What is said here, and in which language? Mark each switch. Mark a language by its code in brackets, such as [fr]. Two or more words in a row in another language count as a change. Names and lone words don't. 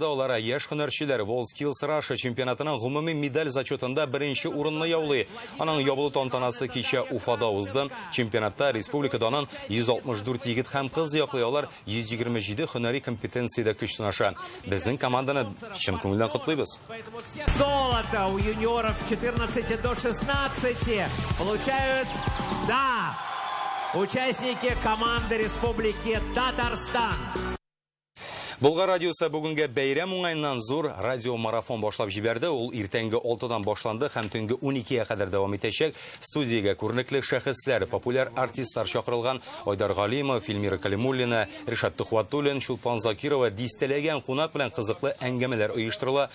[tt] Алар яшь һөнәрчеләр WorldSkills Russia чемпионатының гомуми медаль зачетында беренче урынны яулый. Аның ябылу тантанасы кичә Уфада узды. Чемпионатта республикадан 164 егет һәм кыз яклый, алар 127 һөнәри компетенциядә көч сынаша. Безнең команданы чын күңелдән котлыйбыз. [ru] Золото у юниоров 14 до 16 получают, да, участники команды Республики Татарстан. [tt] Болгар радиосы бүгенге бәйрәм уңайыннан зур радиомарафон башлап җибәрде. Ул иртәнге 6-дан башланды һәм төнге 12-гә кадәр дәвам итәчәк. Студиягә күренекле шәхесләр, популяр артистлар чакырылган. Айдар Галимов, Эльмира Калимуллина, Ришат Тухватуллин, Чулпан Закирова дистәләгән кунак белән кызыклы әңгәмәләр оештырыла.